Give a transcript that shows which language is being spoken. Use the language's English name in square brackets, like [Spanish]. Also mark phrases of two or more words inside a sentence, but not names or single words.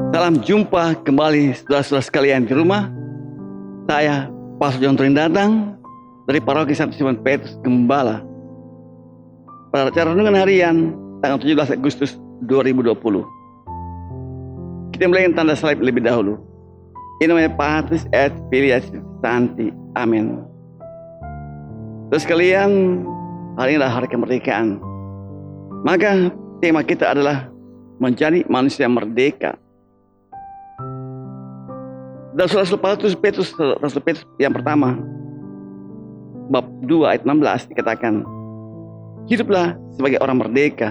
[Indonesian] Salam jumpa kembali saudara-saudara sekalian di rumah. Saya Pastor John Turin datang dari Paroki Santo Simon Petrus Gembala pada acara renungan harian tanggal 17 Agustus 2020. Kita mulai dengan tanda salib lebih dahulu. [Latin] In nomine Patris et Filii et Sancti. [Indonesian] Amin. Terus sekalian, hari ini adalah hari kemerdekaan. Maka tema kita adalah menjadi manusia merdeka. Dalam surat Rasul Petrus yang pertama, bab 2 ayat 16 dikatakan, hiduplah sebagai orang merdeka.